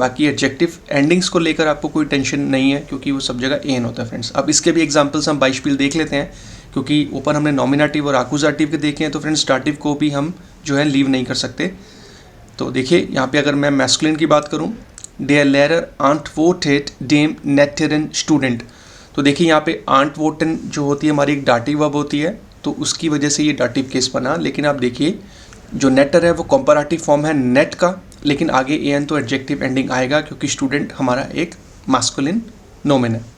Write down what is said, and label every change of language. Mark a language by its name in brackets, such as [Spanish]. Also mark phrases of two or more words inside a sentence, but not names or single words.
[Hindi] बाकी [English] adjective endings [Hindi] को लेकर आपको कोई टेंशन नहीं है, क्योंकि वो सब जगह एन होता है फ्रेंड्स। अब इसके भी एग्जांपल्स हम बाइस्पील देख लेते हैं, क्योंकि ऊपर हमने नॉमिनेटिव और एक्यूजेटिव के देखे हैं, तो फ्रेंड्स डाटिव को भी हम जो है लीव नहीं कर सकते। तो देखिए यहाँ पे अगर मैं मैस्कुलिन की बात करूँ, [German] der Lehrer antwortet dem netteren [Hindi] स्टूडेंट। तो देखिए यहाँ पे antworten जो होती है हमारी एक [English] dative verb [Hindi] होती है, तो उसकी वजह से ये [English] dative case [Hindi] बना। लेकिन आप देखिए जो नेटर है वो [English] comparative form [Hindi] है नेट का, लेकिन आगे एन तो [English] adjective ending [Hindi] आएगा, क्योंकि स्टूडेंट हमारा एक मास्कुलिन नोमेन है।